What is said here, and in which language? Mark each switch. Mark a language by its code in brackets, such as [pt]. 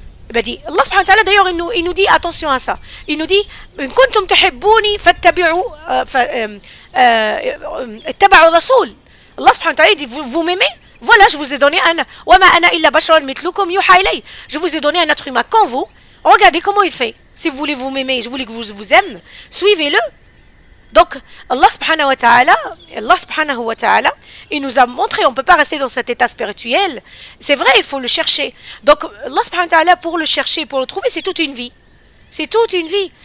[fr] Ben dit, Allah subhanahu wa ta'ala, d'ailleurs, il nous dit attention à ça. Il nous dit, [ar] إن كنتم تحبوني فاتبعوا اتبعوا الرسول. [fr] Allah subhanahu wa ta'ala dit, vous m'aimez? Voilà, je vous ai donné un [ar] وما أنا إلا بشر مثلكم يوحى إلي. [fr] Je vous ai donné un être humain comme vous. Regardez comment il fait. Si vous voulez vous m'aimer, je voulais que vous aime, suivez-le. Donc, Allah subhanahu wa ta'ala, il nous a montré, on ne peut pas rester dans cet état spirituel. C'est vrai, il faut le chercher. Donc, Allah subhanahu wa ta'ala, pour le chercher, pour le trouver, c'est toute une vie. C'est toute une vie.